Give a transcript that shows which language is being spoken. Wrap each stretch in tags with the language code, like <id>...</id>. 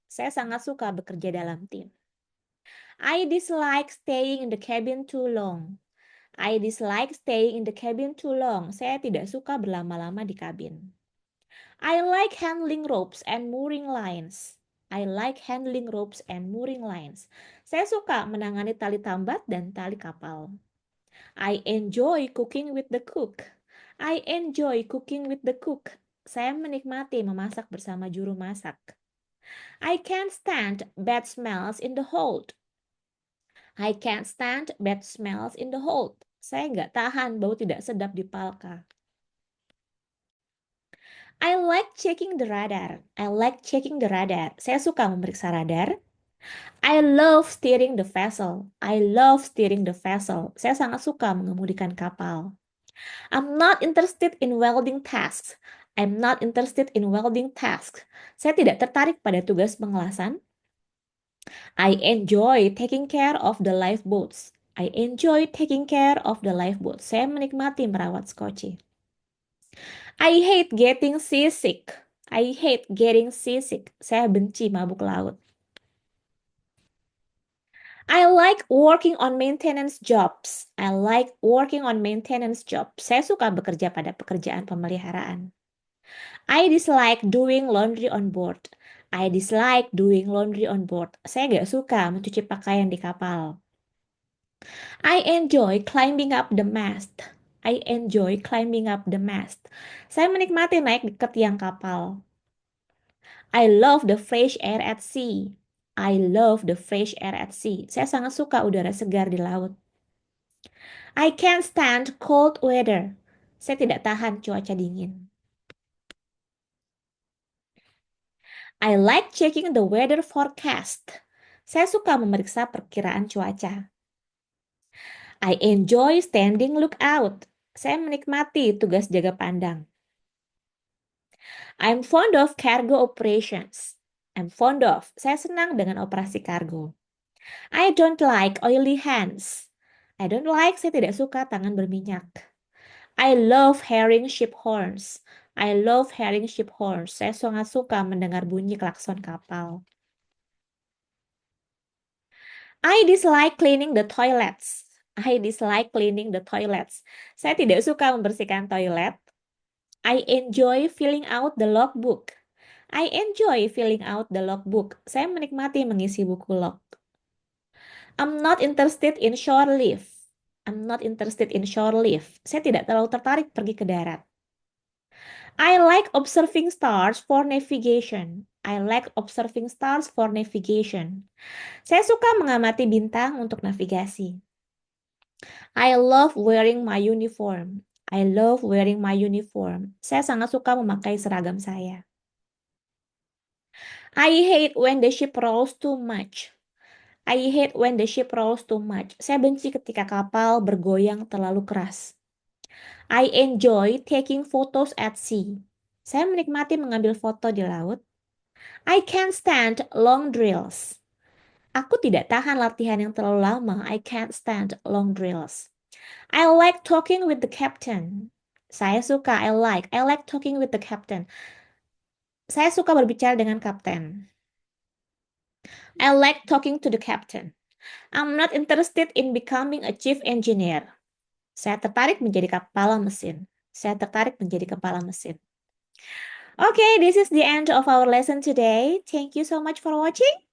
<id>Saya sangat suka bekerja dalam tim.</id> <en>I dislike staying in the cabin too long. I dislike staying in the cabin too long.</en> <id>Saya tidak suka berlama-lama di kabin.</id> <en>I like handling ropes and mooring lines. I like handling ropes and mooring lines.</en> <id>Saya suka menangani tali tambat dan tali kapal.</id> <en>I enjoy cooking with the cook. I enjoy cooking with the cook.</en> <id>Saya menikmati memasak bersama juru masak.</id> <en>I can't stand bad smells in the hold. I can't stand bad smells in the hold.</en> <id>Saya nggak tahan bau tidak sedap di palka.</id> <en>I like checking the radar. I like checking the radar.</en> <id>Saya suka memeriksa radar.</id> <en>I love steering the vessel. I love steering the vessel.</en> <id>Saya sangat suka mengemudikan kapal.</id> <en>I'm not interested in welding tasks. I'm not interested in welding tasks.</en> <id>Saya tidak tertarik pada tugas pengelasan.</id> <en>I enjoy taking care of the lifeboats. I enjoy taking care of the lifeboats.</en> <id>Saya menikmati merawat skoci.</id> <en>I hate getting seasick. I hate getting seasick.</en> <id>Saya benci mabuk laut.</id> <en>I like working on maintenance jobs. I like working on maintenance jobs.</en> <id>Saya suka bekerja pada pekerjaan pemeliharaan.</id> <en>I dislike doing laundry on board. I dislike doing laundry on board.</en> <id>Saya gak suka mencuci pakaian di kapal.</id> <en>I enjoy climbing up the mast. I enjoy climbing up the mast.</en> <id>Saya menikmati naik ke tiang kapal.</id> <en>I love the fresh air at sea. I love the fresh air at sea.</en> <id>Saya sangat suka udara segar di laut.</id> <en>I can't stand cold weather.</en> <id>Saya tidak tahan cuaca dingin.</id> <en>I like checking the weather forecast.</en> <id>Saya suka memeriksa perkiraan cuaca.</id> <en>I enjoy standing lookout.</en> <id>Saya menikmati tugas jaga pandang.</id> <en>I'm fond of cargo operations. I'm fond of.</en> <id>Saya senang dengan operasi kargo.</id> <en>I don't like oily hands. I don't like,</en> <id>saya tidak suka tangan berminyak.</id> <en>I love hearing ship horns. I love hearing ship horns.</en> <id>Saya sangat suka mendengar bunyi klakson kapal.</id> <en>I dislike cleaning the toilets. I dislike cleaning the toilets.</en> <id>Saya tidak suka membersihkan toilet.</id> <en>I enjoy filling out the logbook. I enjoy filling out the logbook.</en> <id>Saya menikmati mengisi buku log.</id> <en>I'm not interested in shore leave. I'm not interested in shore leave.</en> <id>Saya tidak terlalu tertarik pergi ke darat.</id> <en>I like observing stars for navigation. I like observing stars for navigation.</en> <id>Saya suka mengamati bintang untuk navigasi.</id> <en>I love wearing my uniform. I love wearing my uniform.</en> <id>Saya sangat suka memakai seragam saya.</id> <en>I hate when the ship rolls too much. I hate when the ship rolls too much.</en> <id>Saya benci ketika kapal bergoyang terlalu keras.</id> <en>I enjoy taking photos at sea.</en> <id>Saya menikmati mengambil foto di laut.</id> <en>I can't stand long drills.</en> <id>Aku tidak tahan latihan yang terlalu lama.</id> <en>I can't stand long drills. I like talking with the captain. I like talking with the captain.</en> <id>Saya suka berbicara dengan kapten.</id> <en>I like talking to the captain. I'm not interested in becoming a chief engineer.</en> <id>Saya tertarik menjadi kepala mesin. Saya tertarik menjadi kepala mesin.</id> <en>Okay, this is the end of our lesson today. Thank you so much for watching.</en>